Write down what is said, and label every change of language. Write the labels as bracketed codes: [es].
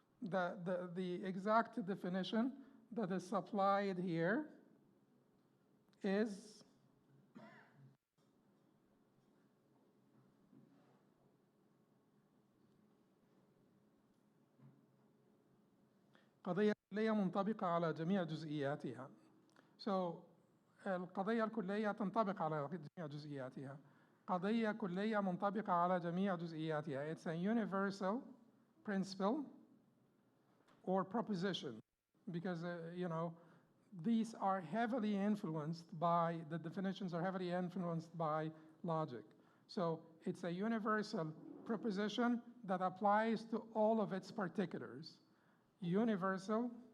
[en] The exact definition that is supplied here is [ar] قضية كلية منطبقة على جميع جزئياتها. [en] So [ar] القضية الكلية تنطبق على جميع جزئياتها. قضية كلية منطبقة على جميع جزئياتها. [en] It's a universal principle or proposition because, you know, these are heavily influenced by, the definitions are heavily influenced by logic. So it's a universal proposition that applies to all of its particulars. Universal.